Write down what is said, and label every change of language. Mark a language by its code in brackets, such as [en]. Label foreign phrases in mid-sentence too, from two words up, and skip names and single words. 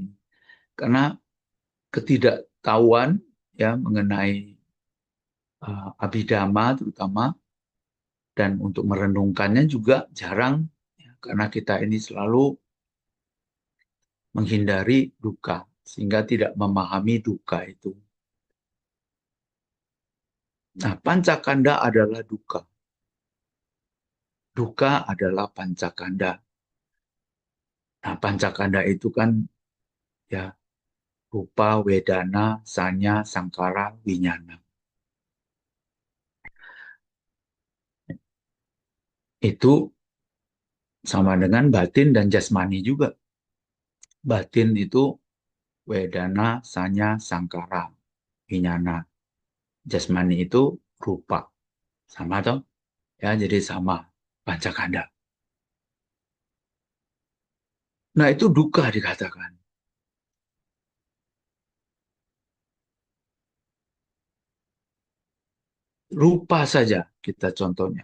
[id] Karena ketidaktahuan, ya, mengenai Abhidhamma terutama, dan untuk merenungkannya juga jarang, ya, karena kita ini selalu menghindari duka sehingga tidak memahami duka itu. Nah, pancakanda adalah duka. Duka adalah pancakanda. Nah, pancakanda itu kan, ya, [pi] rupa, wedana, sanya, sangkara, winyana. [id] Itu sama dengan batin dan jasmani juga. Batin itu [pi] wedana, sanya, sangkara, winyana. [id] Jasmani itu rupa. Sama toh? Ya, jadi sama pancakanda. Nah, itu duka dikatakan. Rupa saja kita contohnya.